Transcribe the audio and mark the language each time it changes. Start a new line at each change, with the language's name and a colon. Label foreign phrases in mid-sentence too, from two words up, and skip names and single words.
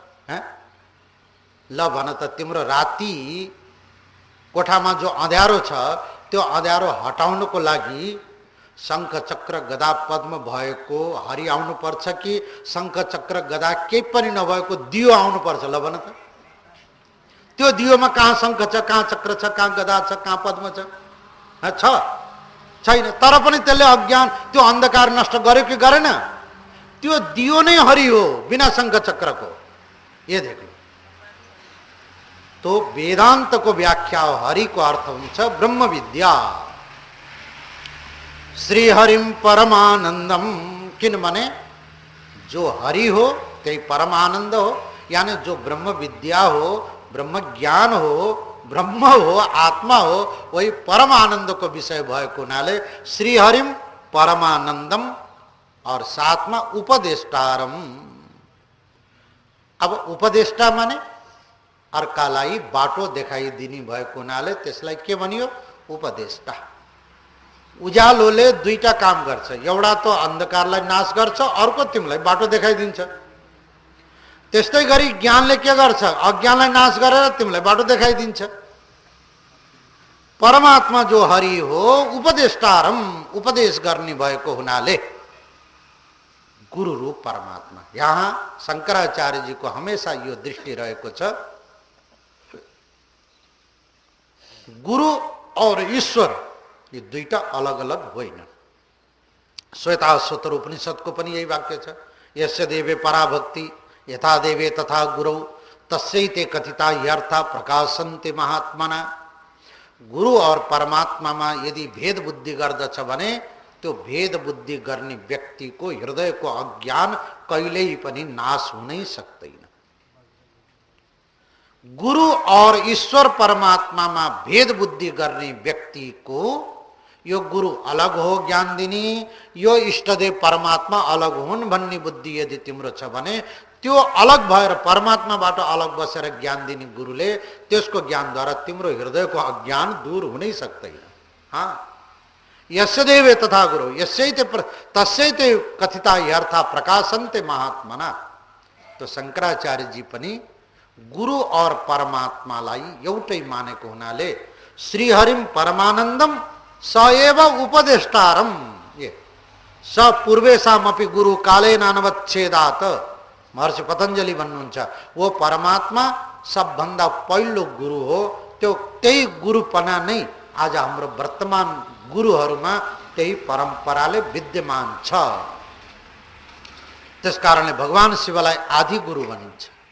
Nepali: ल भन त, तिम्रो राति कोठामा जो अँध्यारो छ त्यो अँध्यारो हटाउनको लागि शंख चक्र गदा पद्म भएको हरि आउनु पर्छ कि शंख चक्र गदा केही पनि नभएको दियो आउनु पर्छ? ल भन त। त्यो दियोमा कहाँ शंख छ, कहाँ चक्र छ, कहाँ गदा छ, कहाँ पद्म छ? छैन। तर पनि त्यसले अज्ञान त्यो अन्धकार नष्ट गर्यो कि गरेन? त्यो दियो नै हरि हो बिना शंख चक्रको।
Hindi: ये देखो,
Nepali: तो वेदांत को व्याख्या हरि को अर्थ हुन्छ ब्रह्म विद्या।
Sanskrit: श्री हरिम परमानंदम,
Nepali: किन माने जो हरि हो त्यही परमानंद हो, यानी जो ब्रह्म विद्या हो, ब्रह्म ज्ञान हो, ब्रह्म हो, आत्मा हो, वही परमानंद को विषय भएको हुनाले
Sanskrit: श्री हरिम परमानंदम
Hindi: और साथ में
Nepali: उपदेष्टारम। अब उपदेष्टा माने अर्कालाई बाटो देखाइदिने भएको हुनाले त्यसलाई के भनियो? उपदेष्टा। उज्यालोले दुईटा काम गर्छ, एउटा त अन्धकारलाई नाश गर्छ, अर्को तिमीलाई बाटो देखाइदिन्छ। त्यस्तै गरी ज्ञानले के गर्छ? अज्ञानलाई नाश गरेर तिमीलाई बाटो देखाइदिन्छ। परमात्मा जो हरि हो उपदेष्टारम, उपदेश गर्ने भएको हुनाले गुरु रूप परमात्मा। यहाँ शंकराचार्य जी को हमेशा यो दृष्टि रहेको छ,
Hindi: गुरु और ईश्वर ये
Nepali: दुईटा अलग अलग होइन। श्वेताश्वतर उपनिषद को पनि यही वाक्य छ,
Sanskrit: यस्य देवे पराभक्ति यथा देवे तथा गुरौ तस्यैते कथिता ह्यर्था प्रकाशन्ते महात्मना।
Hindi: गुरु और परमात्मा में
Nepali: यदि भेद बुद्धि गर्दछ भने त्यो भेद बुद्धि गर्ने व्यक्ति को हृदय को अज्ञान कहिल्यै पनि नाश हुनै सक्दैन।
Hindi: गुरु और ईश्वर परमात्मा में
Nepali: भेद बुद्धि गर्ने व्यक्ति को यो गुरु अलग हो ज्ञान दिने, यो इष्टदेव परमात्मा अलग हुन् भन्ने बुद्धि यदि तिम्रो छ भने त्यो अलग भएर परमात्माबाट अलग बसेर ज्ञान दिने गुरुले त्यसको ज्ञानद्वारा तिम्रो हृदयको अज्ञान दूर हुनै सक्दैन।
Sanskrit: यस्य देवे तथा गुरु यस्यैते तस्यैते कथिता यर्था प्रकाशन्ते महात्मना।
Nepali: तो शंकराचार्य जी पनि गुरु और परमात्मालाई एउटै मानेको हुनाले
Sanskrit: श्रीहरिम परमानन्दम स एव उपदेष्टारम। ये स पूर्वेशामपि गुरु कालेन अनवच्छेदात।
Nepali: महर्षि पतंजलि भन्नुहुन्छ वो परमात्मा सबभन्दा पहिलो गुरु हो। त्यो त्यही गुरुपना नै आज हाम्रो वर्तमान गुरुहरूमा त्यही परम्पराले विद्यमान छ। त्यसकारणले भगवान शिवलाई आदि गुरु भनिन्छ।